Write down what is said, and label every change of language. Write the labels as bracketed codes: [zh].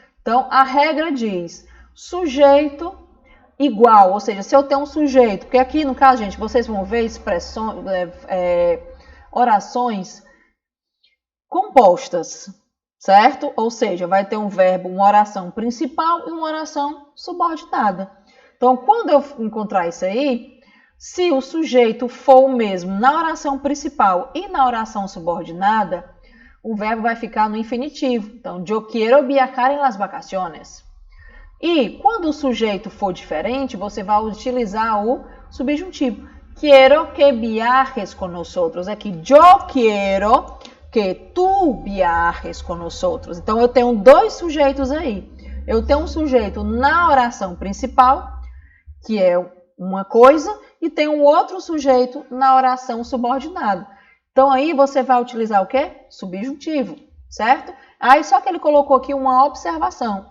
[pt] Então, a regra diz sujeito igual, ou seja, se eu tenho um sujeito, porque aqui no caso, gente, vocês vão ver expressões, orações compostas, certo? Ou seja, vai ter um verbo, uma oração principal e uma oração subordinada. Então, quando eu encontrar isso aí, se o sujeito for o mesmo na oração principal e na oração subordinada, o verbo vai ficar no infinitivo. [es] Então, yo quiero viajar en las vacaciones. [pt] E quando o sujeito for diferente, você vai utilizar o subjuntivo. [es] Quiero que viajes con nosotros. Aqui, yo quiero que tu viajes con nosotros. [pt] Então, eu tenho dois sujeitos aí. Eu tenho um sujeito na oração principal, que é uma coisa, e tem um outro sujeito na oração subordinada. Então, aí você vai utilizar o quê? Subjuntivo, certo? Aí, só que ele colocou aqui uma observação.